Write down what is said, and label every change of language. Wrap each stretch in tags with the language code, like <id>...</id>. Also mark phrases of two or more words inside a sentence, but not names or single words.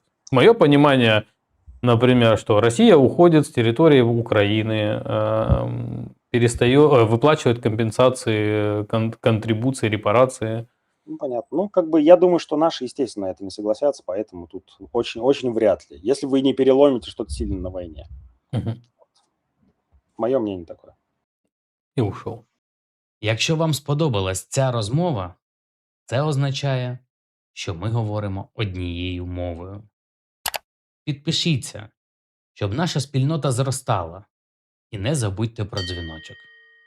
<ru>Мое понимание, например, что Россия уходит с территории Украины, выплачивает компенсации, контрибуции, репарации. Ну, понятно. Ну, как бы я думаю, что наши, естественно, на это не согласятся, поэтому тут очень-очень вряд ли. Если вы не переломите что-то сильно на войне. Мое мнение такое.</ru> <uk>І ушов. Якщо вам сподобалась ця розмова, це означає, що ми говоримо однією мовою. Підпишіться, щоб наша спільнота зростала. І не забудьте про дзвіночок.</uk>